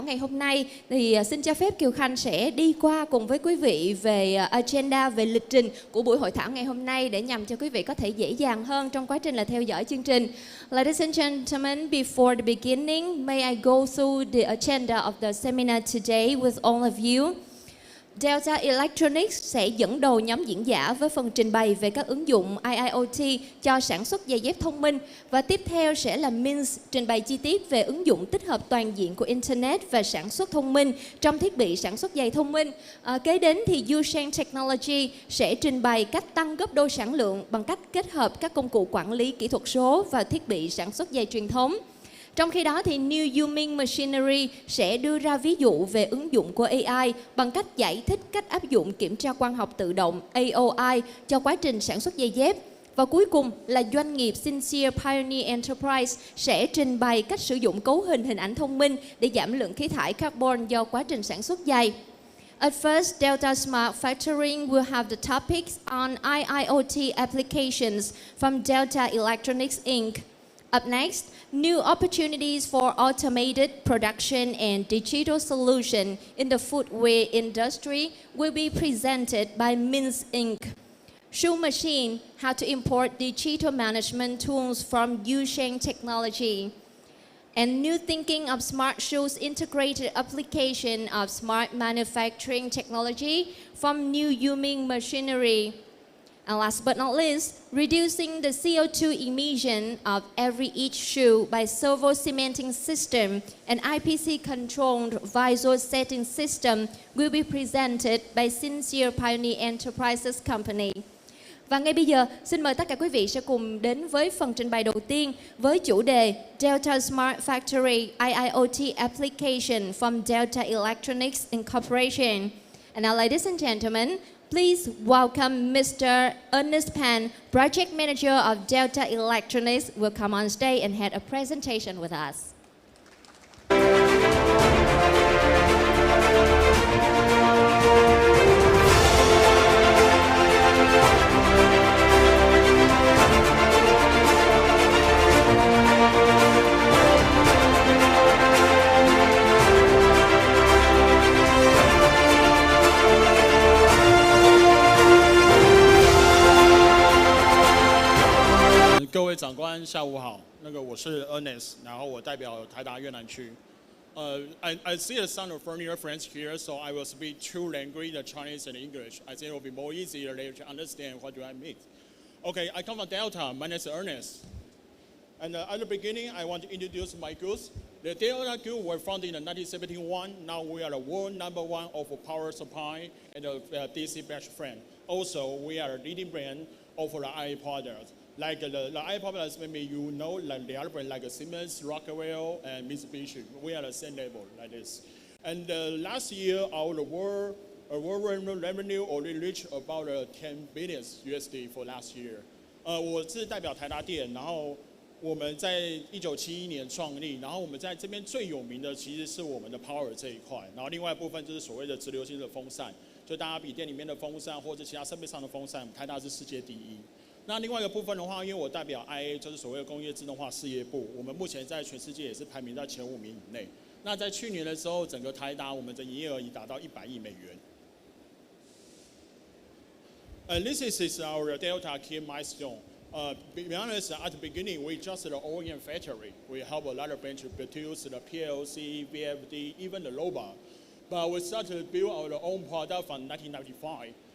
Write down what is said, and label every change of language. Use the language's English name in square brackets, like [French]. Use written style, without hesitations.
[Vietnamese] nay thì xin cho phép Kiều Khanh sẽ đi qua cùng với quý vị về agenda, về lịch trình của buổi hội thảo ngày hôm nay để nhằm cho quý vị có thể dễ dàng hơn trong quá trình là theo dõi chương trình. [English] Ladies and gentlemen, before the beginning, may I go through the agenda of the seminar today with all of you. [Vietnamese] Delta Electronics sẽ dẫn đầu nhóm diễn giả với phần trình bày về các ứng dụng IIoT cho sản xuất giày dép thông minh, và tiếp theo sẽ là MINZ trình bày chi tiết về ứng dụng tích hợp toàn diện của Internet và sản xuất thông minh trong thiết bị sản xuất giày thông minh. Kế đến thì Sheng Technology sẽ trình bày cách tăng gấp đôi sản lượng bằng cách kết hợp các công cụ quản lý kỹ thuật số và thiết bị sản xuất giày truyền thống. Trong khi đó thì Yu Ming Machinery sẽ đưa ra ví dụ về ứng dụng của AI bằng cách giải thích cách áp dụng kiểm tra quang học tự động AOI cho quá trình sản xuất giày dép. Và cuối cùng là doanh nghiệp Sincere Pioneer Enterprise sẽ trình bày cách sử dụng cấu hình hình ảnh thông minh để giảm lượng khí thải carbon do quá trình sản xuất giày. [English] At first, Delta Smart Factoring will have the topics on IIoT applications from Delta Electronics Inc. Up next, new opportunities for automated production and digital solution in the footwear industry will be presented by MINZ Inc. Shoe Machine, how to import digital management tools from Sheng Technology. And new thinking of smart shoes integrated application of smart manufacturing technology from Yu Ming Machinery. And last but not least, reducing the CO2 emission of each shoe by servo cementing system and IPC-controlled visual setting system will be presented by Sincere Pioneer Enterprises Company. [Vietnamese] Và ngay bây giờ, xin mời tất cả quý vị sẽ cùng đến với phần trình bày đầu tiên với chủ đề [English] Delta Smart Factory IIoT Application from Delta Electronics Incorporation. And now, ladies and gentlemen, please welcome Mr. Ernest Pan, Project Manager of Delta Electronics, will come on stage and have a presentation with us. [Vietnamese] Các [Chinese] 各位长官，下午好。我是 Ernest， 然后我代表台达越南区。 [English] I see some familiar friends here, so I will speak two languages, the Chinese and English. I think it will be more easier later to understand what do I mean. Okay, I come from Delta. My name is Ernest. And at the beginning, I want to introduce my groups. The Delta Group was founded in 1971. Now we are the world #1 of power supply and DC batch fan. Also, we are a leading brand of the AI products. Like the AI products, maybe you know, like the other brand like Siemens, Rockwell, and Mitsubishi. We are the same level like this. And last year, our world revenue already reached about 10 billion USD for last year. [Chinese] 我是代表台达电，然后我们在1971年创立，然后我们在这边最有名的其实是我们的 power 这一块，然后另外一部分就是所谓的直流性的风扇，就大家笔电里面的风扇或者其他设备上的风扇，台达是世界第一。那另外一个部分的话，因为我代表 IA， 就是所谓的工业自动化事业部，我们目前在全世界也是排名在前5名以内。那在去年的时候，整个台达我们的营业额已达到100亿美元。 [English] This is our Delta key milestone. Be honest, at the beginning, we just an OEM factory. We help a lot of brands to produce the PLC, VFD, even the robot. But we started to build our own product from 1995.